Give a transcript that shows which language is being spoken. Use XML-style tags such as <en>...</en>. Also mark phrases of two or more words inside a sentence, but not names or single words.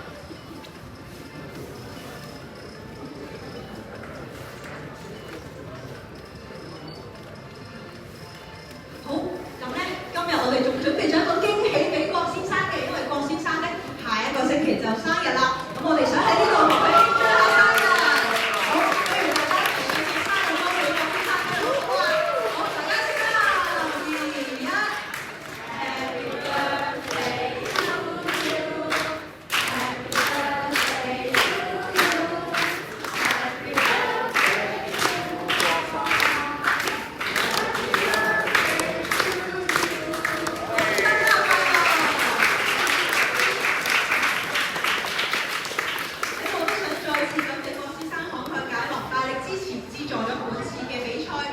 <yue>好，咁咧今日我哋仲準備咗一個驚喜俾郭先生嘅，因為郭先生咧下一個星期就生日啦，咁我哋想喺呢度同佢慶祝下生日。好，不如大家一齊唱生日歌俾郭先生聽好唔好啊？好，大家先啦 ，2、1。</yue> <en>Happy birthday to you. Happy birthday to you. Happy birthday to</en> <yue>喺我都想再次感謝郭先生慷慨解囊，大力支持資助咗本次嘅比賽。</yue>